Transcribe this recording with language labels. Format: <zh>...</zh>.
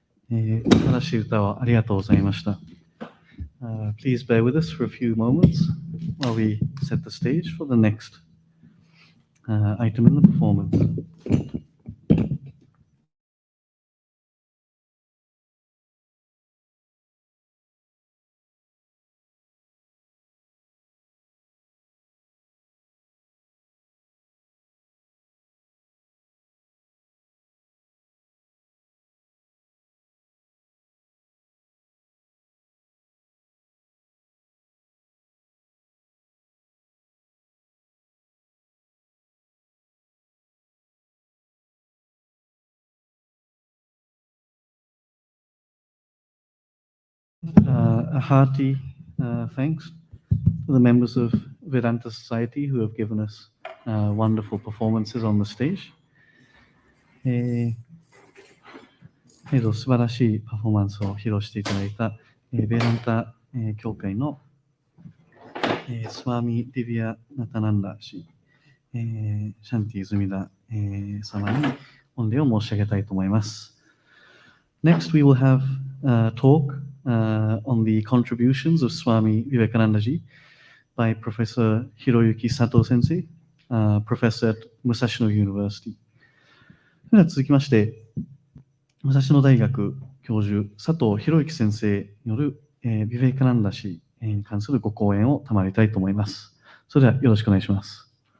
<ja>素晴らしい歌をありがとうございました。</ja> <en>Please bear with us for a few moments while we set the stage for the next item in the performance. A hearty thanks to the members of Vedanta Society who have given us wonderful performances on the stage.</en> <ja>素晴らしいパフォーマンスを披露していただいた、ベランタ、協会の、スワミ・ディビア・ナタナンダ氏、シャンティ・ズミダ、様に御礼を申し上げたいと思います。</ja> <en>Next, we will have a talk on the contributions of Swami Vivekananda-ji by Professor Hiroyuki Sato Sensei, professor at Musashino University.</en> <ja>それでは続きまして、武蔵野大学教授、佐藤博之先生による、ビベイカナンダ氏に関するご講演を賜りたいと思います。それではよろしくお願いします。</ja>